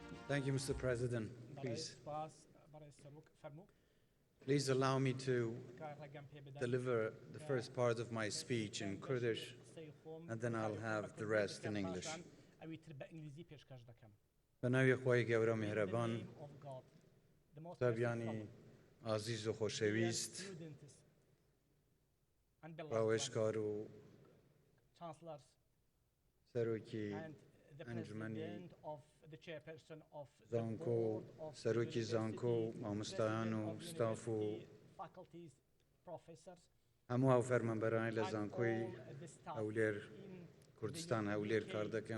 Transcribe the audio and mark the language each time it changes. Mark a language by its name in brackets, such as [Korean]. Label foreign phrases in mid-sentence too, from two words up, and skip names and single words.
[English] Thank you, Mr. President. Please allow me to deliver the first part of my speech in Kurdish, and then I'll have the rest in English. [Central Kurdish] بناوی خوای گەورە میهرەبان، قوتابیانی عزیز و خۆشەویست، ڕاوێژکار و سەرۆکی ئەنجومەنی زانکۆ، سەرۆکی زانکۆ و مامۆستایان و ستاف و هەموو هاوفەرمانبەرانی لە زانکۆی هەولێر کوردستان هەولێر کار دەکەن.